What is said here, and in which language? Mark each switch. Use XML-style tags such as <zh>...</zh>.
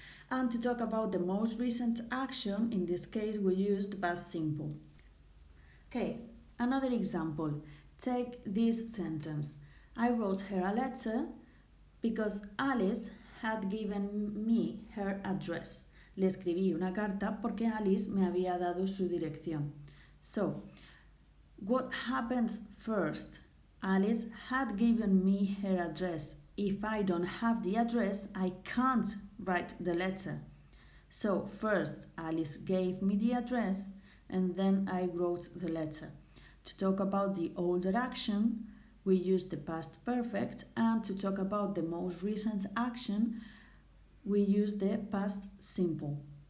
<en>And to talk about the most recent action, in this case we use the past simple. Okay, another example. Take this sentence. I wrote her a letter because Alice had given me her address.</en> <es>Le escribí una carta porque Alice me había dado su dirección.</es> <en>So, what happened first? Alice had given me her address. If I don't have the address, I can't write the letter. So first, Alice gave me the address and then I wrote the letter. To talk about the older action, we use the past perfect, and to talk about the most recent action, we use the past simple.</en>